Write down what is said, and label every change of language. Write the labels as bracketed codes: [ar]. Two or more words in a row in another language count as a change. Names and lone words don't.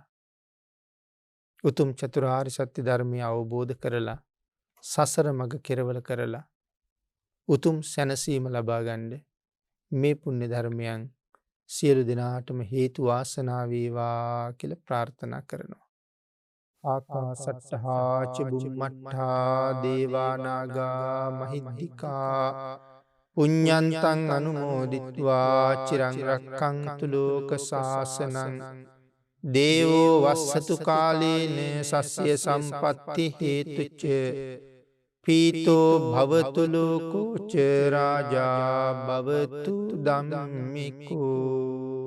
[si] උතුම් චතුරාර්ය සත්‍ය ධර්මය අවබෝධ කරලා සසර මඟ කෙරවල කරලා උතුම් සැනසීම ලබා ගන්න මේ පුණ්‍ය ධර්මයන් සියලු දෙනාටම හේතු වාසනා වේවා කියලා ප්‍රාර්ථනා කරනවා. [pi] ආකාසට්ඨා ච බුම්මට්ඨා දේවා නාග මහිද්దికා පුඤ්ඤන්තං අනුමෝදිත්වා චිරං රක්ඛන්තු ලෝක සාසනං දේවෝ වස්සතු කාලේන සස්ය සම්පත්ති හේතුච්ච පීතෝ භවතු ලෝකෝ ච රාජා භවතු ධම්මිකෝ.